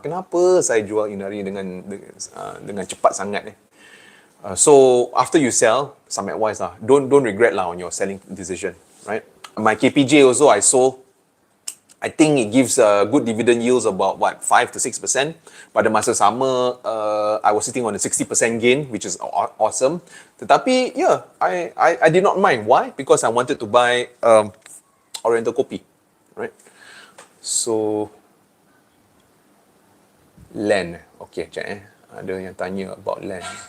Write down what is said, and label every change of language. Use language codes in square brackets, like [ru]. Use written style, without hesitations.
[ms] Kenapa saya jual Inari dengan cepat sangat. [en] So, after you sell, some advice lah. Don't regret lah on your selling decision, right? My KPJ also I sold. I think it gives good dividend yields about 5 to 6%. [ms] Pada masa sama, [en] I was sitting on a 60% gain, which is awesome. [ms] Tetapi, [en] I did not mind. Why? Because I wanted to buy Oriental Kopi, right? So, land. [ms] Okay, cek ada yang tanya [en] about land.